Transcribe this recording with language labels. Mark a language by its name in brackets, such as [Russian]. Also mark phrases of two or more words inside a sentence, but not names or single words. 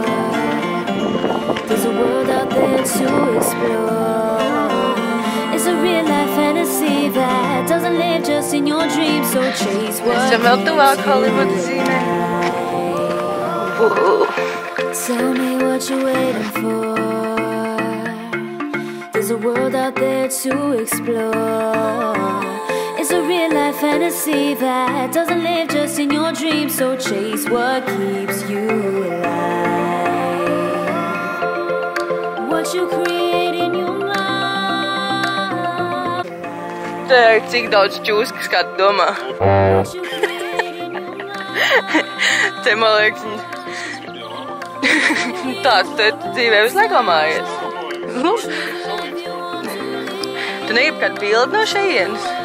[English] There's a world out there to explore. It's a real life fantasy that doesn't live just in your dreams. So chase what [Latvian] Esam vēl tuvāk Holivudas zīmē. [English] Tell me what you're waiting for. There's a world out there to explore. It's a real life fantasy that doesn't live just in your dreams. So chase what keeps you alive. What you create in your mind. [Latvian] cik daudz čūskas, kā tu domā? Te, man liekas, tāds te dzīvē visu laiku mājies. Tu negribi kādu bildi no šejienes?